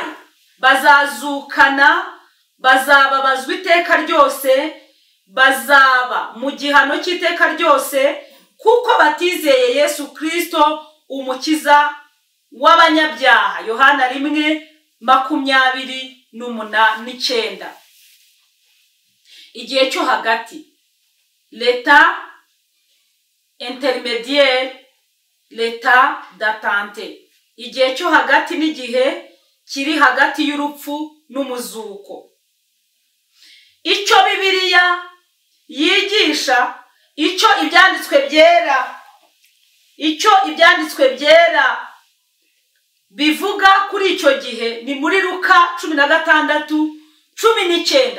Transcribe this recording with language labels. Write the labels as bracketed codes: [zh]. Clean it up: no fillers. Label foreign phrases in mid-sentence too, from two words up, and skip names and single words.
[rw] Bazazukana, bazababazwa iteka ryose, bazaba mu gihano cy'iteka ryose kuko batizeye Yesu Kristo umukiza w'abanyabyaha. Yohana 1:29. Igihe cyo hagati, [fr] l'état intermédiaire, l'état d'attente. [rw] Igihe cyo hagati n'igihe kiri hagati y'urupfu n'umuzuko. Icyo Bibiliya yigisha, icyo ibyanditswe byera bivuga kuri icyo gihe ni muri Luka 16:19.